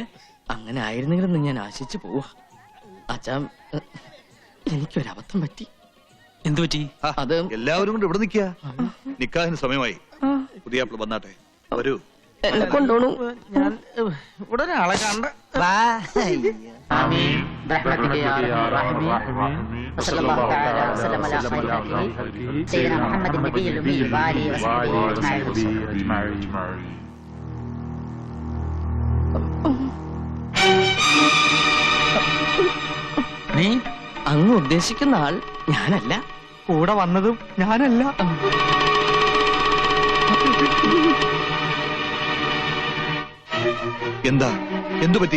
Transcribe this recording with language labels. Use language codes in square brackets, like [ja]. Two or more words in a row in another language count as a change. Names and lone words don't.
[ml] അങ്ങനെ ആയിരുന്നെങ്കിലും ഞാൻ ആശിച്ചു പോവാ. അച്ഛാ, എനിക്കൊരബദ്ധം പറ്റി. എന്തു പറ്റി? അത് എല്ലാവരും കൊണ്ട് ഇവിടെ നിൽക്കുക. നിക്കാഹിന് സമയമായി. പുതിയ വന്നാട്ടെ. വരൂ. എന്നെ കൊണ്ടോണു. ഞാൻ ഇവിടെ ഒരാളെ കണ്ട. വാ. [ar] برحمتك يا رب الراحمين وصلى الله تعالى وسلم على خير خلقه سيدنا محمد النبي الأمي وآله وصحبه أجمعين. [ml] നീ അങ്ങ് ഉദ്ദേശിക്കുന്ന ആൾ ഞാനല്ല. കൂടെ വന്നതും ഞാനല്ല. എന്താ? എന്തു പറ്റി?